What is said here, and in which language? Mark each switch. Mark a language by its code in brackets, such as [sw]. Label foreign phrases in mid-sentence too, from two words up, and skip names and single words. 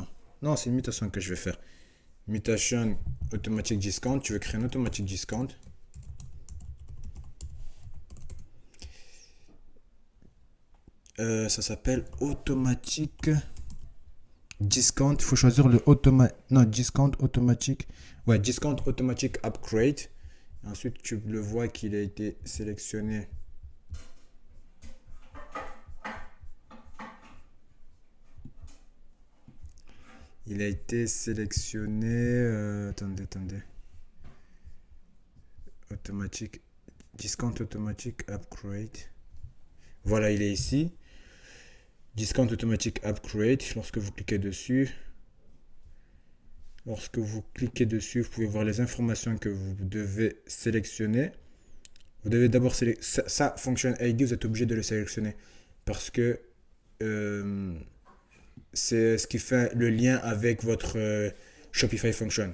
[fr] Non, c'est une mutation que je vais faire. Mutation [en] automatic discount, [fr] tu veux créer un [en] automatic discount. [fr] Ça s'appelle [en] automatic discount. [fr] Il faut choisir le discount automatique. Ouais, [en] discount automatic upgrade. [fr] Ensuite, tu le vois qu'il a été sélectionné. Il a été sélectionné. Attendez. Automatique. [en] Discount automatic upgrade. [fr] Voilà, il est ici. [en] Discount automatic upgrade. [fr] Lorsque vous cliquez dessus, vous pouvez voir les informations que vous devez sélectionner. Vous devez d'abord sélectionner ça, [en] Function ID, [fr] vous êtes obligé de le sélectionner parce que c'est ce qui fait le lien avec votre Shopify Function.